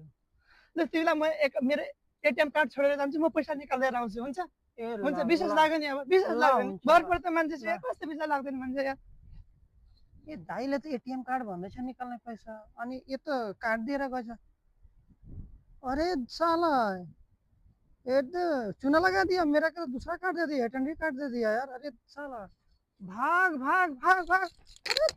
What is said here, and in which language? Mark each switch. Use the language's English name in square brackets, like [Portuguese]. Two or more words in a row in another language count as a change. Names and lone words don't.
[Nepali] ल तिमीलाई म मेरो एटिएम कार्ड छोडेर जान्छु, म पैसा निकालेर आउँछु, हुन्छ? हुन्छ, विश्वास लाग्यो नि? अब विश्वास लाग्दैन। भरपर्छ मान्छे चाहिँ कस्तो विश्वास लाग्दैन मान्छे यार। ए दाइले त एटीएम कार्ड भन्दैछ निकाल्ने पैसा, अनि यो त कार्ड दिएर गएछ। [Hindi] अरे साला, ये तो चूना लगा दिया, मेरा का दूसरा कार्ड दे दिया, एटेंडी कार्ड दे दिया यार। अरे साला, भाग भाग भाग भाग।